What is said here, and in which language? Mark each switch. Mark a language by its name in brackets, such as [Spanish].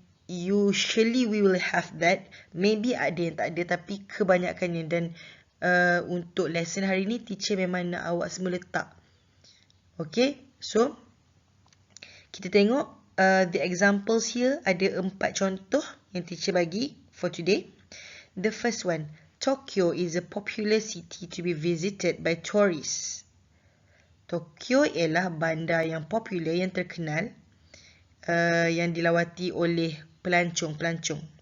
[English] Usually we will have that. [Malay] Maybe ada yang tak ada, tapi kebanyakannya. Dan untuk lesson hari ni, teacher memang nak awak semua letak. [English] Okay, so [Malay] kita tengok [English] the examples here. [Malay] Ada 4 contoh yang teacher bagi [English] for today. The first one, Tokyo is a popular city to be visited by tourists. [Malay] Tokyo ialah bandar yang popular, yang terkenal, yang dilawati oleh pelancong-pelancong.